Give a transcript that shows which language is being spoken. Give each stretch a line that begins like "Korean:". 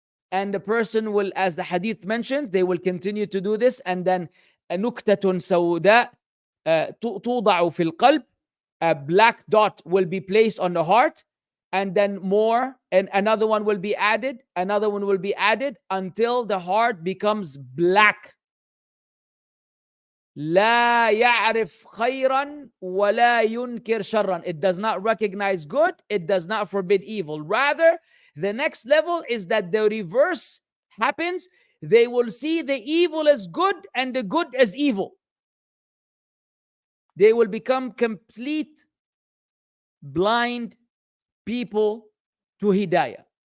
English: And the person will, as the hadith mentions, they will continue to do this, and then
Arabic: نكتة سوداء توضع في القلب,
English: a black dot will be placed on the heart, and then more, and another one will be added, another one will be added, until the heart becomes black.
Arabic: لا يعرف خيرا ولا ينكر شرا.
English: It does not recognize good, it does not forbid evil. Rather, the next level is that the reverse happens. They will see the evil as good and the good as evil. They will become complete blind people to hidayah.